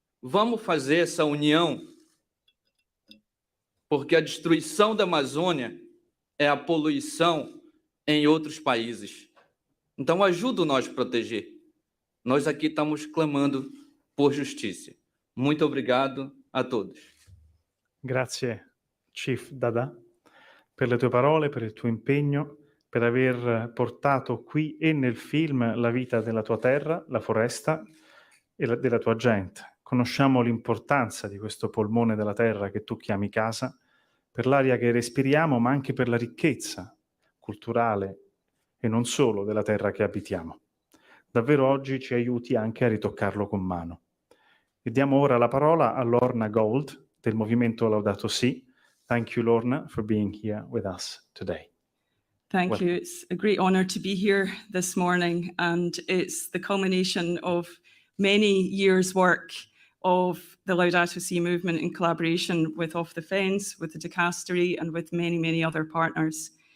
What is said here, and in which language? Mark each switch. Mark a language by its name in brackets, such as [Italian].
[Portuguese] Vamos fazer essa união, porque a destruição da Amazônia é a poluição em outros países. Então, ajuda nós a proteger. Nós aqui estamos clamando por justiça. Muito obrigado a todos. [Italian] Grazie, Chief Dada, per le tue parole, per il tuo impegno, per aver portato qui e nel film la vita della tua terra, la foresta e della tua gente. Conosciamo l'importanza di questo polmone della terra che tu chiami casa, per l'aria che respiriamo, ma anche per la ricchezza culturale e non solo della terra che abitiamo. Davvero oggi ci aiuti anche a ritoccarlo con mano. E diamo ora la parola a Lorna Gold del movimento Laudato Si. [English] Thank you, Lorna, for being here with us today. Thank you. It's a great honor to be here this morning, and it's the culmination of many years' work of the Laudato Si movement in collaboration with Off the Fence, with the Dicastery, and with many, many other partners.